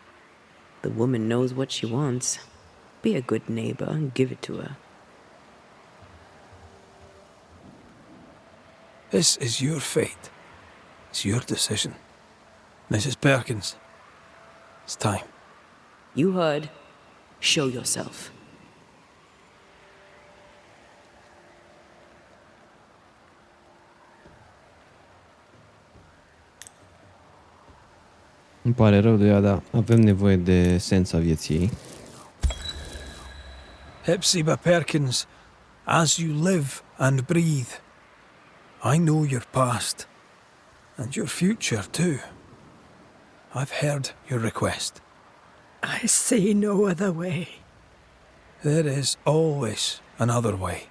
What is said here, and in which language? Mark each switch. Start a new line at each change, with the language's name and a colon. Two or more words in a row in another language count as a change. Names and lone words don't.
English: The woman knows what she wants. Be a good neighbor and give it to her. This is your fate. It's your decision. Mrs. Perkins, it's time. You heard. Show yourself.
Romanian: Îmi pare rău de ea, dar avem nevoie de esența vieții.
English: Hepzibah Perkins, as you live and breathe, I know your past, and your future too. I've heard your request. I see no other way. There is always another way.